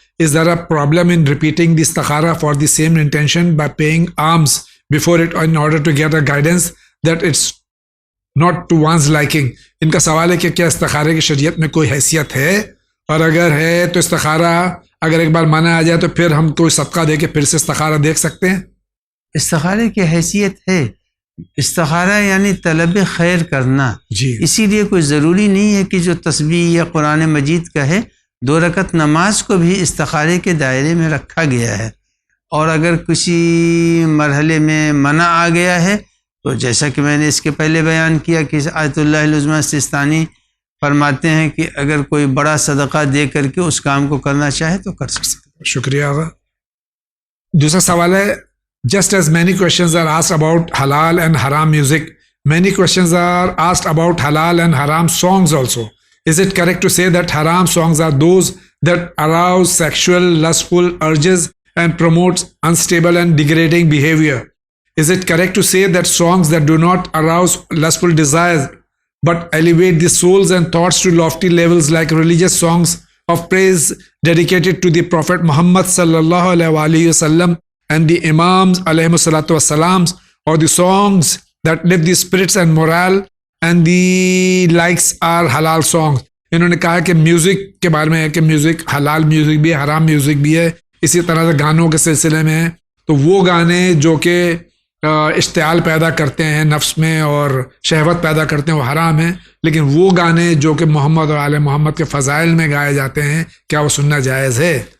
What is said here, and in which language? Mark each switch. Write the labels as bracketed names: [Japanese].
[English] Is there a problem in repeating the istikhara for the same intention by paying alms before it in order to get a guidance that it's not to one's liking? [Urdu] ان کا سوال ہے کہ کیا استخارے کی شریعت میں کوئی حیثیت ہے، اور اگر ہے تو استخارہ اگر ایک بار مانا آ جائے تو پھر ہم کوئی صدقہ دے کے پھر سے استخارہ دیکھ سکتے ہیں؟ استخارے کی حیثیت ہے. استخارہ یعنی طلب خیر کرنا. جی. اسی لیے کوئی ضروری نہیں ہے کہ جو تسبیح یا قرآن مجید کا ہے 2 رکعت نماز کو بھی استخارے کے دائرے میں رکھا گیا ہے. اور اگر کسی مرحلے میں منع آ گیا ہے تو جیسا کہ میں نے اس کے پہلے بیان کیا کہ آیت اللہ العظمیٰ سستانی فرماتے ہیں کہ اگر کوئی بڑا صدقہ دے کر کے اس کام کو کرنا چاہے تو کر سکتے. شکریہ آغا. دوسرا سوال ہے [English] just as many questions are asked about halal and haram music, many questions are asked about halal and haram songs also. Is it correct to say that haram songs are those that arouse sexual lustful urges and promotes unstable and degrading behavior? Is it correct to say that songs that do not arouse lustful desires but elevate the souls and thoughts to lofty levels, like religious songs of praise dedicated to the Prophet Muhammad sallallahu alaihi wasallam and the Imams alayhi salatu wassalams, or the songs that lift the spirits and morale and the likes are halal songs? [Urdu] انہوں نے کہا کہ music کے بارے میں ہے کہ music حلال میوزک بھی ہے، حرام میوزک بھی ہے. اسی طرح سے گانوں کے سلسلے میں ہے تو وہ گانے جو کہ اشتعال پیدا کرتے ہیں نفس میں اور شہوت پیدا کرتے ہیں وہ حرام ہیں، لیکن وہ گانے جو کہ محمد اور آل محمد کے فضائل میں گائے جاتے ہیں کیا وہ سننا جائز ہے؟